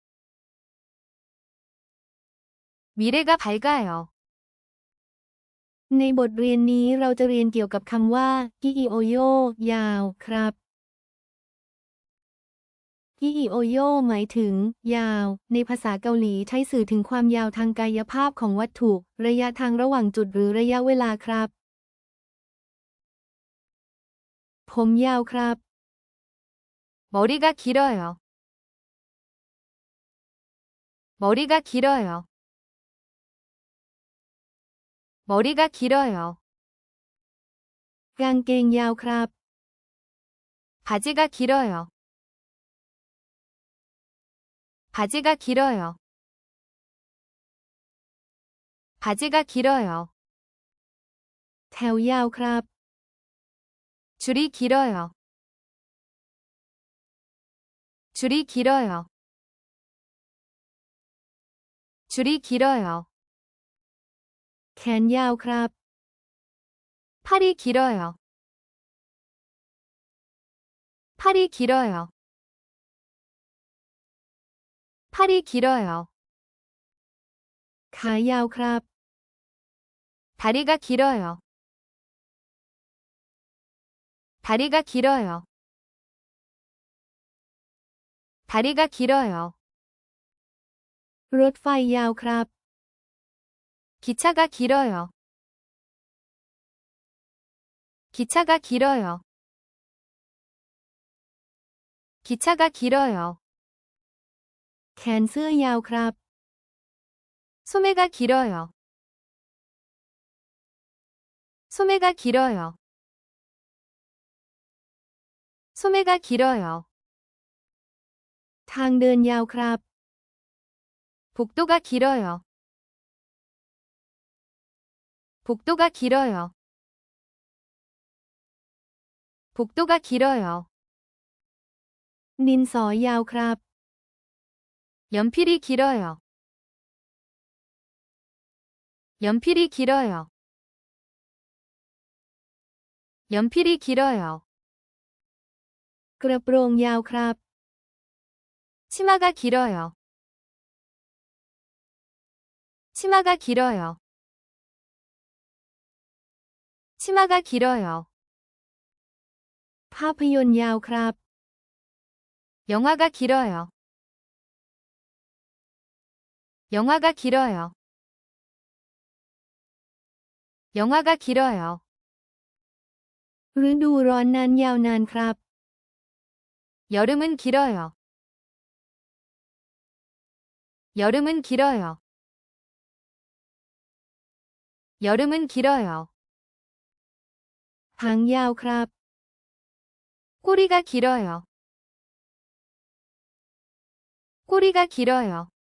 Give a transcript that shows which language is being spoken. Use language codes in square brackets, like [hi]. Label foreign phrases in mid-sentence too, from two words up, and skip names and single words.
[ko] 미래가 밝아요. [th] ในบทเรียนนี้เราจะเรียนเกี่ยวกับคำว่ากิอิโอโยยาวครับกิอิโอโยหมายถึงยาวในภาษาเกาหลีใช้สื่อถึงความยาวทางกายภาพของวัตถุระยะทางระหว่างจุดหรือระยะเวลาครับผมยาวครับ [ko] 머리가 길어요. 머리가 길어요. 머리가 길어요. [th] กางเกงยาวครับ [ko] 바지가 길어요. 바지가 길어요. 바지가 길어요. [th] แถวยาวครับ [ko] 줄이 길어요. 줄이 길어요. 줄이 길어요. [th] แขนยาวครับ [ko] 팔이 길어요. 팔이 길어요. 팔이 길어요. [th] ขายาวครับ [ko] 다리가 길어요. 다리가 길어요. 다리가 길어요. [th] รถไฟยาวครับ [ko] 기차가 길어요. 기차가 길어요. 기차가 길어요. [th] แขนเสื้อยาวครับ [ko] 소매가 길어요. 소매가 길어요. 소매가 길어요. [th] ทางเดินยาวครับ [ko] 복도가 길어요. 복도가 길어요. 복도가 길어요. [th] ดินสอยาวครับ [ko] 연필이 길어요. 연필이 길어요. 연필이 길어요. [th] กระโปรงยาวครับ [ko] 치마가 길어요. 치마가 길어요. 치마가 길어요. [th] ภาพยนตร์ยาวครับ [ko] 영화가 길어요. 영화가 길어요. 영화가 길어요. [th] ฤดูร้อนนั้นยาวนานครับ [ko] 여름은 길어요. 여름은 길어요. 여름은 길어요. [th] หางยาวครับ [ko] 꼬리가 길어요. 꼬리가 길어요.